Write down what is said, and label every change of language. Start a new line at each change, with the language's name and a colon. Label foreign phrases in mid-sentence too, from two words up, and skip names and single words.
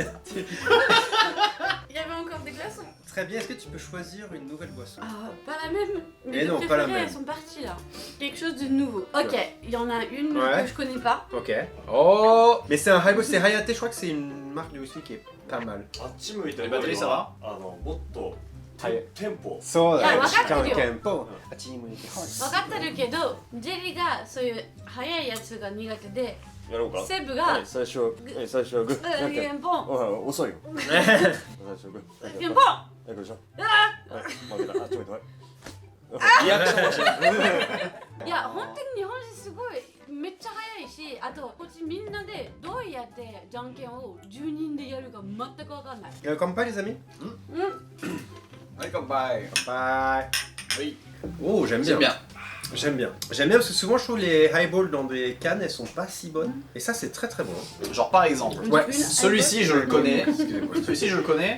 French: Il y avait encore des glaçons. Très bien, est-ce que tu peux choisir une nouvelle boisson? Ah, pas la même. Eh Mes deux non, pas la préférées, même. elles sont parties là. Quelque chose de nouveau. Ok, il y en a une Ouais. que je connais pas. Ok. Oh. Mais c'est un highball, c'est Hayate, je crois que c'est une marque de whisky qui est pas mal.
Japanese: あっち向いて
French: Les batteries, ça va
Japanese: もっとはいテンポそういや分かってるよじゃんけんぽん。あっち向いてほい。分かってるけど、ジェリーがそういう速いやつが苦手で、やろうかセブがはい最初は最初はグーなんかゲンポン、おい遅いよ最初はグーゲンポン。はいこれでしょあはい負けたあっち向いてはいリアクション欲しい。いや、本当に日本人すごいめっちゃ速いし、あとこっちみんなでどうやってじゃんけんを10人でやるか全く分かんない。
French: Comme pas les amis? Ouais, comme bye. Bye. Oui. Oh, j'aime J'aime bien. bien. J'aime bien. J'aime bien parce que souvent je trouve les highballs dans des cannes elles sont pas si bonnes. Et ça c'est très très bon. Genre par exemple, Ouais. celui-ci je le connais. Celui-ci je le connais.